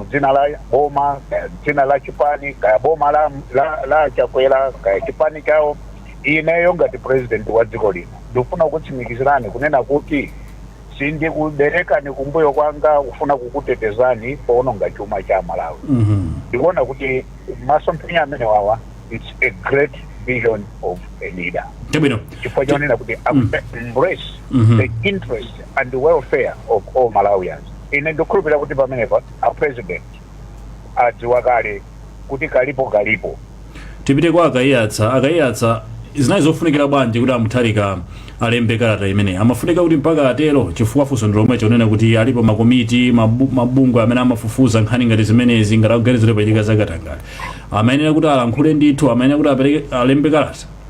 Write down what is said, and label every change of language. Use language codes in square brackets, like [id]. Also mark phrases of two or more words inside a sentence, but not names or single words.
[ny] dzina la boma kaya dzina la chipani kaya boma la chakwera kaya chipani chawo ineyo ngati president wa dziko lino ndifuna kutsimikizirani kunena kuti sindikuberekani kumbuyo kwanga kufuna kukutetezani poononga chuma cha Malawi ndikuona kuti masomphenya amene wawa [en] it's a great vision of a leader [ny] chifukwa chonena kuti [en] embrace the interest and the welfare of all Malawians. [ny] Ine ndikukhulupirira kuti pamenepa a president adziwa kale kuti kalipo tipite kwa akayiyatsa zinayi zofunikira bwanji kuti Mutharika alembe kalata imeneyi amafunika kuti mpaka atero chifukwa funso ndi lomwe chonena kuti alipo makomiti mabungwe amene amafufuza nkhani ngati zimenezi ngati akuganizira pachitika zakatangale amayenera kuti alankhule ndithu amayenera kuti alembe kalata